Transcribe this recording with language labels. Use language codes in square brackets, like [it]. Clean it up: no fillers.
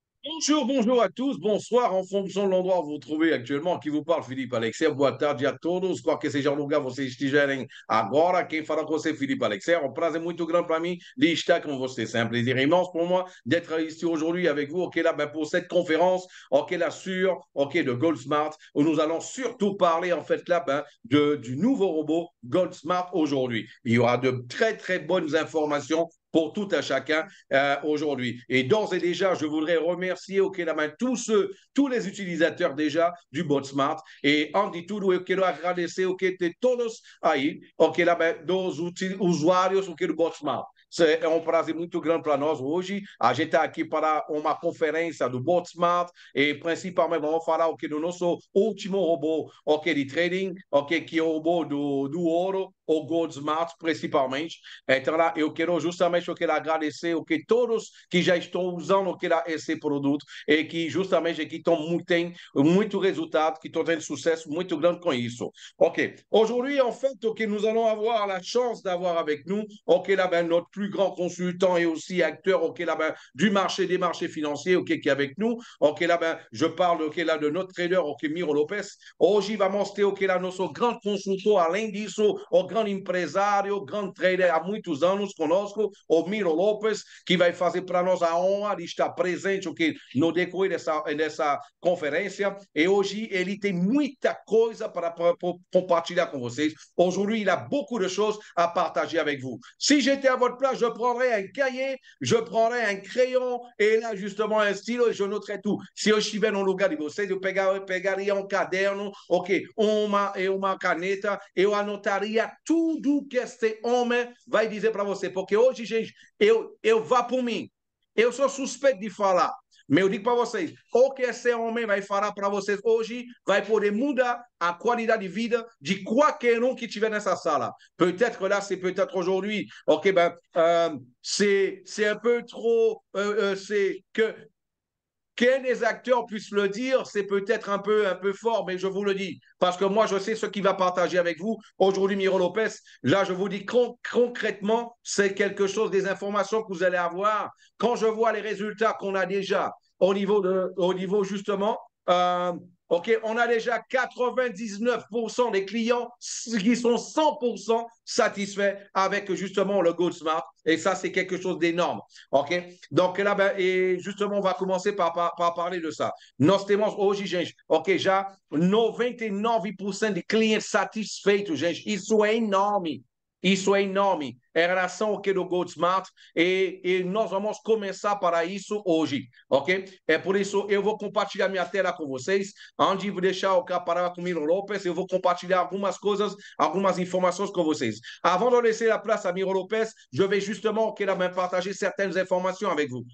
[fr] Bonjour, bonjour à tous, bonsoir en fonction de l'endroit où vous vous trouvez actuellement. Qui vous parle, Filipe Alexer. [pt] Boa tarde a todos. Qualquer seja o lugar vocês estiverem agora, quem fala com você, Filipe Alexer. Um prazer muito grande para mim de estar com você. [fr] C'est un plaisir immense pour moi d'être ici aujourd'hui avec vous, ok, là, ben, pour cette conférence, ok, là, sur, ok, de GoldSmart, où nous allons surtout parler, en fait, là, ben, du nouveau robot GoldSmart aujourd'hui. Il y aura de très, très bonnes informations pour tout à chacun aujourd'hui. Et d'ores et déjà, je voudrais remercier au Kélaman tous les utilisateurs déjà du BotSmart. [pt] E antes de tudo, eu quero agradecer o que de todos aí, o que dos usuários o que do BotSmart. É um prazer muito grande para nós hoje. A gente está aqui para uma conferência do BotSmart e principalmente vamos falar o que do nosso último robô, o que de trading, o que é o robô do ouro, o GoldSmart principalmente. Então lá eu quero justamente eu quero agradecer o que todos que já estão usando esse produto e que justamente que têm muito resultado, que estão tendo sucesso muito grande com isso. Ok. [fr] Aujourd'hui, en fait, ok, nous allons avoir la chance d'avoir avec nous, ok, là, ben, notre plus grand consultant et aussi acteur, ok, là, ben, du marché des marchés financiers, ok, qui est avec nous. Ok, là, ben, je parle, ok, là, de notre trader, ok, Miro Lopes. [pt] Hoje vamos ter, ok, lá, nosso grande consultor, além disso, o grande empresário, grande trader há muitos anos conosco, o Miro Lopes, que vai fazer para nós a honra de estar presente okay, no decorrer dessa conferência. E hoje ele tem muita coisa para compartilhar com vocês. [fr] Aujourd'hui, il a beaucoup de choses à partager avec vous. Si j'étais à votre place, je prendrais un cahier, je prendrais un crayon et là, justement, un stylo et je noterais tout. [pt] Se eu estiver no lugar de vocês, eu pegaria um caderno, ok, uma caneta, eu anotaria tudo que este homem vai dizer para você. Porque hoje, gente, eu vá por mim. Eu sou suspeito de falar, mas eu digo para vocês, o que esse homem vai falar para vocês hoje vai poder mudar a qualidade de vida de qualquer um que estiver nessa sala. [fr] Peut-être là, c'est peut-être aujourd'hui, ok, ben, c'est un peu trop, c'est que les acteurs puissent le dire, c'est peut-être un peu fort, mais je vous le dis, parce que moi, je sais ce qu'il va partager avec vous. Aujourd'hui, Miro Lopez, là, je vous dis concrètement, c'est quelque chose, des informations que vous allez avoir. Quand je vois les résultats qu'on a déjà au niveau justement, OK, on a déjà 99% des clients qui sont 100% satisfaits avec justement le Gold Smart. Et ça, c'est quelque chose d'énorme. OK? Donc là, ben, et justement, on va commencer par parler de ça. [pt] Nós temos hoje, gente, ok, já 99% de clientes satisfeitos, gente. Isso é enorme. Isso é enorme em relação ao que do Gold Smart e nós vamos começar para isso hoje, ok? É por isso eu vou compartilhar minha tela com vocês. Antes de deixar o palavra com o Miro Lopes, eu vou compartilhar algumas coisas, algumas informações com vocês. [fr] Avant de laisser la place à Miro Lopes, je vais justement partager certaines informations avec vous.